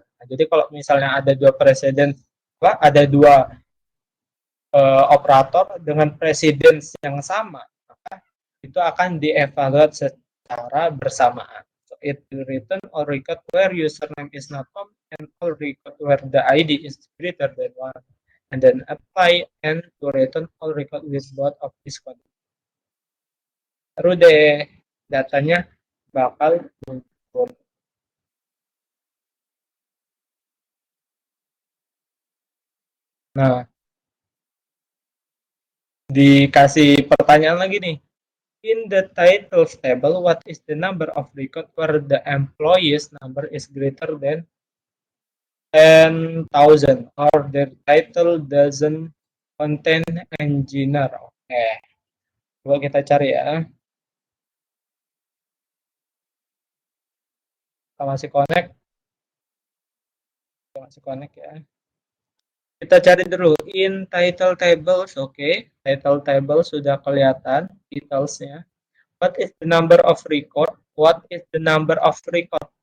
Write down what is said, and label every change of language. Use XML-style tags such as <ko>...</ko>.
<id>Nah, jadi kalau misalnya ada 2 precedent, ada 2 operator dengan precedence yang sama, maka itu akan dievaluate secara bersamaan.</id> <en>So it will return or record where username is not Tom and or record where the ID is greater than 1. And then apply and to return all record with both of these conditions.</en> <id>Baru deh datanya bakal muncul. Nah, dikasih pertanyaan lagi nih.</id> <en>In the titles table, what is the number of record where the employees number is greater than 10,000 or the title doesn't contain engineer?</en> <id>Oke, coba kita cari ya. Kita masih connect ya. Kita cari dulu</id> <en>in title tables.</en> <id>Oke, title table sudah kelihatan detailsnya.</id> <en>What is the number of record? What is the number of record?</en>